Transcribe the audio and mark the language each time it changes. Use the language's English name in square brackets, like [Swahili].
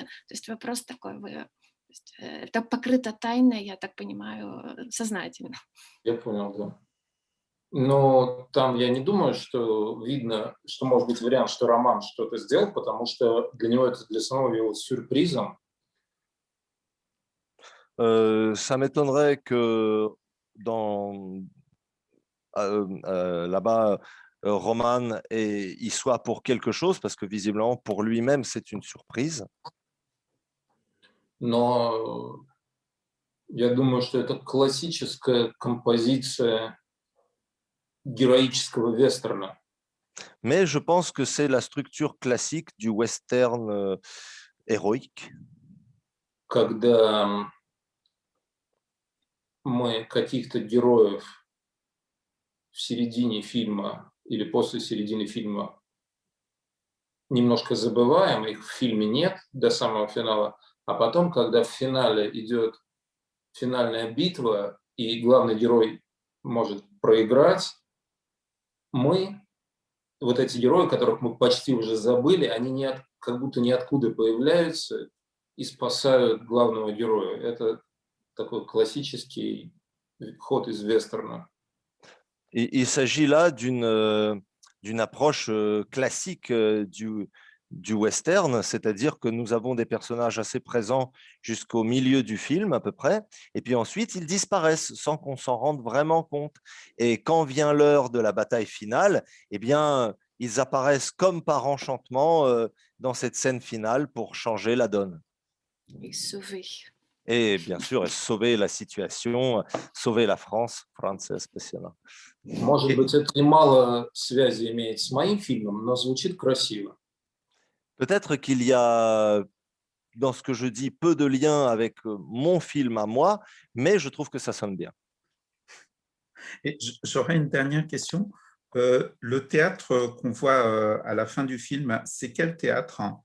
[Russian] То есть вопрос такой, это покрыто тайной, я так понимаю, сознательно. Я понял, да. Но там я не думаю, что видно, что может быть вариант, что Роман что-то сделал, потому что для него это для самого явилось сюрпризом. [French] Ça m'étonnerait que là-bas, Roman il soit pour quelque chose, parce que visiblement, pour lui-même, c'est une surprise. [Russian] Но я думаю, что это классическая композиция героического вестерна. [French] Mais je pense que c'est la structure classique du western héroïque. [Russian] Когда мы каких-то героев в середине фильма или после середины фильма немножко забываем, их в фильме нет до самого финала, а потом, когда в финале идет финальная битва, и главный герой может проиграть, мы, вот эти герои, которых мы почти уже забыли, они как будто ниоткуда появляются и спасают главного героя. Это такой классический ход из вестерна. [French] Il s'agit là d'une approche classique du western, c'est-à-dire que nous avons des personnages assez présents jusqu'au milieu du film à peu près, et puis ensuite ils disparaissent sans qu'on s'en rende vraiment compte. Et quand vient l'heure de la bataille finale, eh bien, ils apparaissent comme par enchantement dans cette scène finale pour changer la donne. Et sauver. Et bien sûr, sauver la situation, sauver la France. [Russian] Франция спасена. Может быть, это и мало связи имеет с моим фильмом, но звучит красиво. [French] Peut-être qu'il y a dans ce que je dis peu de liens avec mon film à moi, mais je trouve que ça sonne bien. Et j'aurais une dernière question. Le théâtre qu'on voit à la fin du film, c'est quel théâtre?